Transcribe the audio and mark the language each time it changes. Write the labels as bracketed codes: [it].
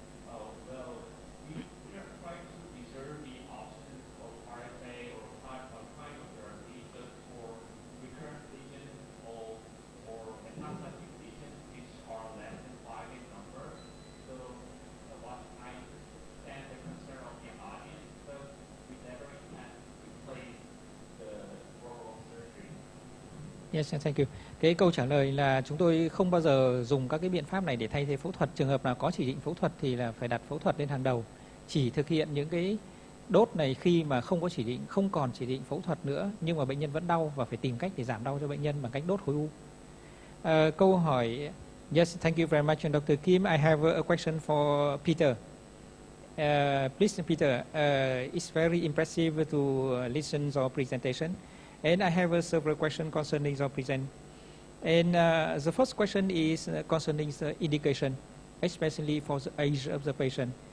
[en] Well, we are trying to reserve the options of RFA or cryotherapy just for recurrent lesions or metastatic lesions which are less than 5 in number. So what I understand the concern of the audience, but we never intend to replace the role of surgery. Yes, thank you. [vi] Cái câu trả lời là chúng tôi không bao giờ dùng các cái biện pháp này để thay thế phẫu thuật. Trường hợp nào có chỉ định phẫu thuật thì là phải đặt phẫu thuật lên hàng đầu. Chỉ thực hiện những cái đốt này khi mà không có chỉ định, không còn chỉ định phẫu thuật nữa, nhưng mà bệnh nhân vẫn đau và phải tìm cách để giảm đau cho bệnh nhân bằng cách đốt khối u. Câu hỏi, [en] yes, thank you very much, Dr. Kim. I have a question for Peter. Please, Peter, it's very impressive to listen to your presentation. And I have several questions concerning your present. And the first question is concerning the indication, especially for the age of the patient.